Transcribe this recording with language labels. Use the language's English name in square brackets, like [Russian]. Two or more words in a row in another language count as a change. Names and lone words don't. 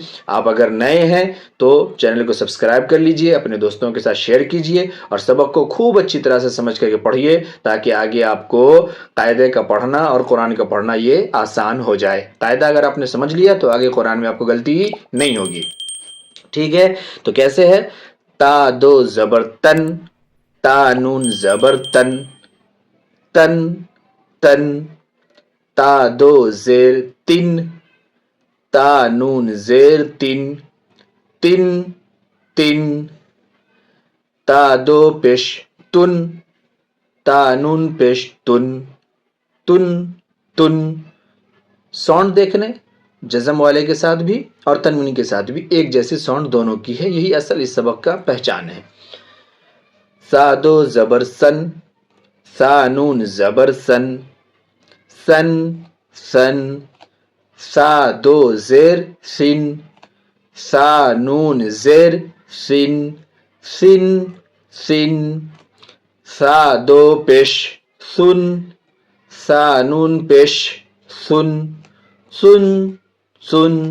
[Urdu] آپ اگر نئے ہیں تو چینل کو سبسکرائب کر لیجئے، اپنے دوستوں کے ساتھ شیئر کیجئے اور سبق کو خوب اچھی طرح سے سمجھ کر کے پڑھیے تاکہ آگے آپ کو قاعدے کا پڑھنا اور قرآن کا پڑھنا یہ آسان ہو جائے۔ قاعدہ اگر آپ نے سمجھ لیا تو آگے قرآن میں آپ کو غلطی نہیں ہوگی۔ ٹھیک ہے، تو کیسے ہے؟ تا دو زبر تن، تا نون زبر تن، تن تن، تا دو زیر تن، تا نون زیر تن، تن تن، تا دو پیش تن، تا نون پیش تن، تن تن۔ ساؤنڈ دیکھنے جزم والے کے ساتھ بھی اور تنوین کے ساتھ بھی ایک جیسی ساؤنڈ دونوں کی ہے، یہی اصل اس سبق کا پہچان ہے۔ سا دو زبر سن، سا نون زبر سن، سن سن، سا دو زیر سن، سا نون زیر سن، سن سن، سا دو پیش سن، سا نون پیش سن، سن سن۔